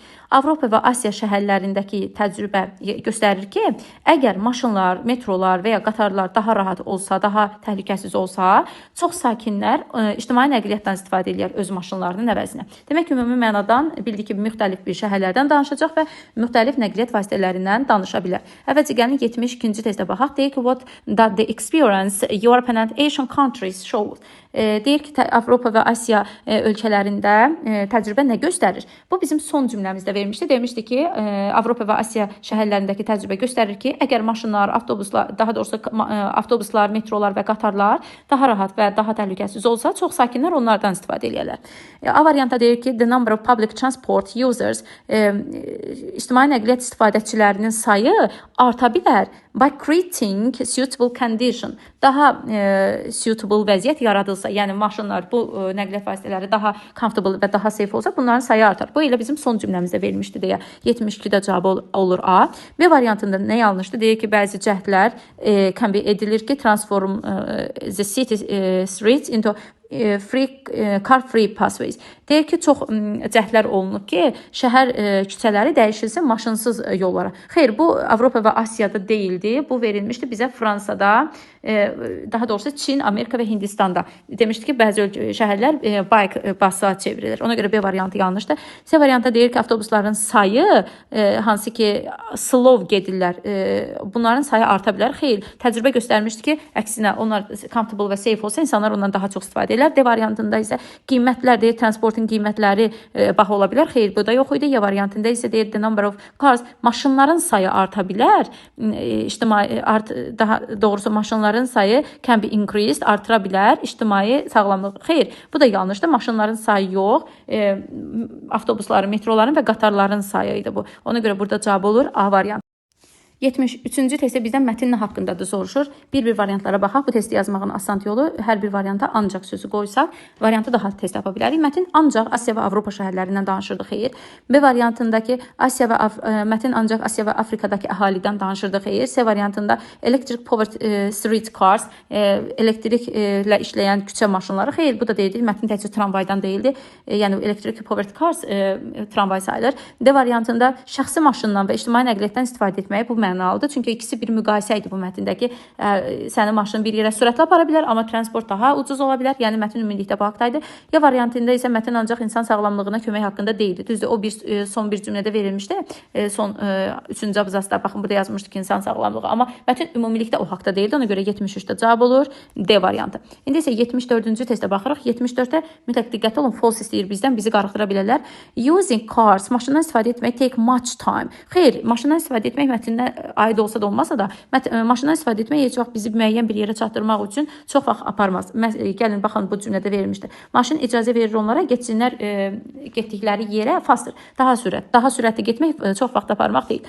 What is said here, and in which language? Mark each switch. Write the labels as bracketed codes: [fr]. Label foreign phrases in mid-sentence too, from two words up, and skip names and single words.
[az] Avropa və Asiya şəhərlərindəki təcrübə göstərir ki, əgər maşınlar, metrolar və ya qatarlar daha rahat olsa, daha təhlükəsiz olsa, çox sakinlər ictimai nəqliyyatdan istifadə edirlər öz maşınlarının əvəzinə. Demək ki, ümumi mənadan bildik ki, müxtəlif bir şəhərlərdən danışacaq və müxtəlif nəqliyyat vasitələrindən danışa bilər. Əvvəlcə gəlin 72-ci testə baxaq. Deyir ki, [en] what that the experience European and Asian countries show. [az] Deyir ki, Avropa və Asiya ölkələrində təcrübə nə göstərir? Bu bizim son cümləmizdə vermişdi. Demişdi ki, Avropa və Asiya şəhərlərindəki təcrübə göstərir ki, əgər maşınlar, avtobuslar, metrolar və qatarlar daha rahat və daha təhlükəsiz olsa, çox sakinlər onlardan istifadə edirlər. A variantda deyir ki, [en] the number of public transport users, [az] ictimai nəqliyyat istifadəçilərinin sayı arta bilər [en] by creating suitable condition. [az] Daha suitable vəziyyət yaradılsa, yəni maşınlar, bu nəqliyyat vasitələri daha comfortable və daha safe olsa, bunların sayı artar. Bu elə bizim son cümləmizdə verilmişdi deyə 72-də cavabı olur A. B variantında nə yanlışdır? Deyir ki, bəzi cəhdlər [en] can be [az] edilir ki, [en] transform the city streets into car-free pathways. [az] Deyir ki, çox cəhdlər olunub ki, şəhər küçələri dəyişilsin maşınsız yollara. Xeyr, bu Avropa və Asiyada deyildi. Bu verilmişdi bizə Fransada, daha doğrusu Çin, Amerika və Hindistanda. Demişdi ki, bəzi şəhərlər bike basa çevrilir. Ona görə B variantı yanlışdır. C variantda deyir ki, avtobusların sayı hansı ki slow gedirlər, bunların sayı arta bilər. Xeyr, təcrübə göstərmişdi ki, əksinə onlar comfortable və safe olsa, insanlar ondan daha çox istifadə edirlər. D variantında isə qiymətlər deyir, transportun qiymətləri baha ola bilər. Xeyr, bu da yox idi. Y variantında isə deyir [en] the number of cars, [az] maşınların sayı arta bilər. Daha doğrusu maşınların sayı [en] can be increased, [az] artıra bilər ictimai sağlamlıq. Xeyr, bu da yanlışdır. Maşınların sayı yox, avtobusların, metroların və qatarların sayı idi bu. Ona görə burada cavab olur A variantı. 73-cü testdə bizdən mətn haqqında da soruşur. Bir variantlara baxaq. Bu testi yazmağın asan yolu hər bir varianta ancaq sözü qoysaq, variantı daha tez tapa bilərik. Mətn ancaq Asiya və Avropa şəhərlərindən danışırdı. Xeyr. B variantındakı mətn ancaq Asiya və Afrikadakı əhalidən danışırdı. Xeyr. C variantında [en] electric powered street cars, [az] elektriklə işləyən küçə maşınları. Xeyr, bu da deyildi. Mətn təkcə tramvaydan deyildi. Yəni [en] electric powered cars [az] tramvay sayılır. D variantında şəxsi maşından və ictimai nəqliyyatdan istifadə etməyi bu mənalıdır. Çünki ikisi bir müqayisə idi bu mətndəki. Sənin maşının bir yerə sürətlə apara bilər, amma transport daha ucuz ola bilər. Yəni mətn ümumilikdə bu haqdaydı. Ya variantında isə mətn ancaq insan sağlamlığına kömək haqqında deyildi. Düzdür, o son bir cümlədə verilmişdi. Son 3-cü abzasda baxın burada yazmışdı ki, insan sağlamlığı, amma mətn ümumilikdə o haqda deyildi. Ona görə 73-də cavab olur D variantı. İndi isə 74-cü testə baxırıq. 74-də mütləq diqqətli olun, false istəyir bizdən, bizi qarışdıra bilərlər. [en] Using cars, [az] maşından istifadə etmək [en] take much time. [az] Xeyr, maşından istifadə etmək mətndən aid olsa da olmasa da, maşından istifadə etmək heç vaxt bizi müəyyən bir yerə çatdırmaq üçün çox vaxt aparmaz. Gəlin, baxın, bu cümlədə verilmişdir. Maşın icazə verir onlara, getsinlər getdikləri yerə faster, daha sürətli getmək çox vaxt aparmaq deyil.